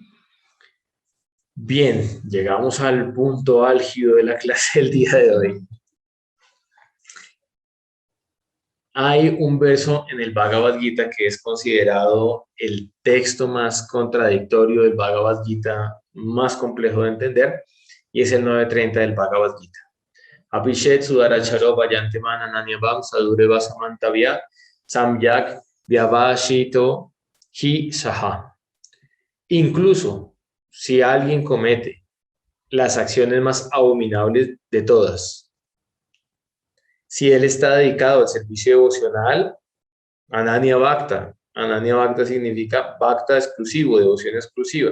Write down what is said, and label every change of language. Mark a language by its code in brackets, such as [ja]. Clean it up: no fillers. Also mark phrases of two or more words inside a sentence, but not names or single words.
[es] Bien, llegamos al punto álgido de la clase del día de hoy. Hay un verso en el Bhagavad Gita que es considerado el texto más contradictorio del Bhagavad Gita, más complejo de entender, y es el 9.30 del Bhagavad Gita. [sa] Abhishet sudaracharo vayanteman ananyabam sadureva samantavya samyak vyavashito hi saha. [es] Incluso si alguien comete las acciones más abominables de todas, si él está dedicado al servicio devocional, [sa] Ananya Bhakta. Ananya Bhakta [es] significa Bhakta exclusivo, devoción exclusiva.